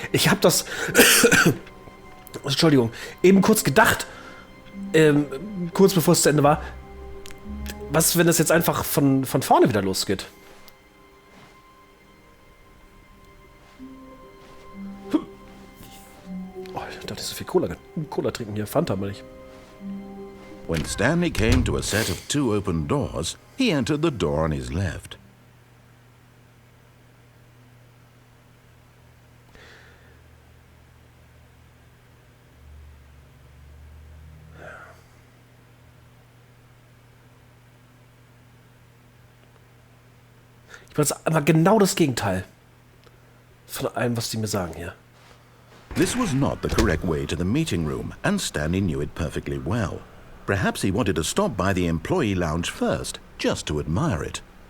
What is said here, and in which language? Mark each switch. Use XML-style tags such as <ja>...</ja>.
<de>Ich habe das, Entschuldigung, eben kurz gedacht, kurz bevor es zu Ende war, was, wenn das jetzt einfach von vorne wieder losgeht? nicht so viel Cola trinken hier. Fanta mal nicht.</de> <en>When Stanley came to a set of 2 open doors, he entered the door on his left.</en> <de>Ich weiß aber genau das Gegenteil von allem, was die mir sagen hier.</de> <en>This was not the correct way to the meeting room, and Stanley knew it perfectly well. Perhaps he wanted to stop by the employee lounge first, just to admire it.</en>